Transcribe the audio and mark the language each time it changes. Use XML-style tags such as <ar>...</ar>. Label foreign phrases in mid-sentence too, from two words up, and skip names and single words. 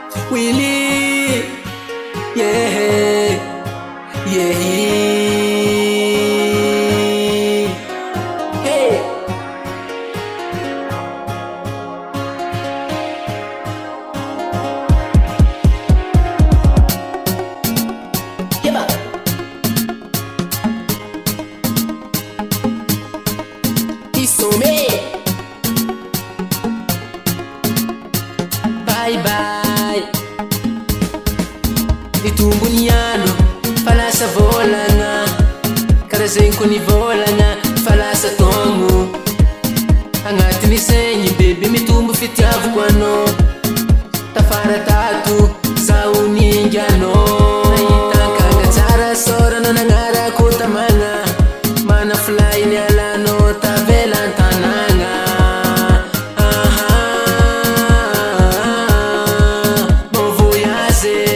<en>Willie, yeah, yeah, hey. Yeba. Isome. Bye bye.</en> <mg>Itumbuniano falasa volana karazegny ko nivolagna falasa togno agnatiny segny bebe mitombo fitiavako anao tafara tato zaho ninganao nahitankanga tsara sorana nagnarako tamagna mana fly ny alanao tavela an-tanagna</mg> <fr>bon voyage</fr>